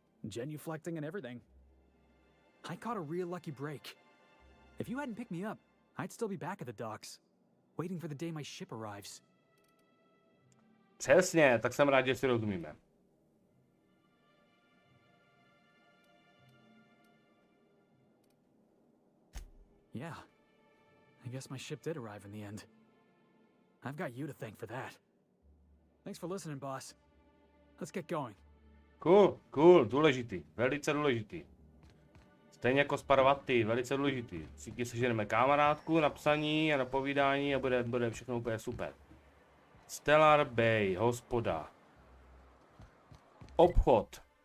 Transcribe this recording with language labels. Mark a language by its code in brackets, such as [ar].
[en] Genuflecting and everything. I caught a real lucky break. If you hadn't picked me up, I'd still be back at the docks, waiting for the day my ship arrives. [cs] Přesně, tak jsem rád, že si rozumíme. [en] Yeah. I guess my ship did arrive in the end. I've got you to thank for that. Thanks for listening, boss. Let's get going. [cs] Cool, důležitý, velice důležitý. Stejně jako Sparvaty, velice důležitý. Všichni seženeme kamarádku na psaní a na povídání a bude všechno úplně super. Stellar Bay, hospoda. Obchod.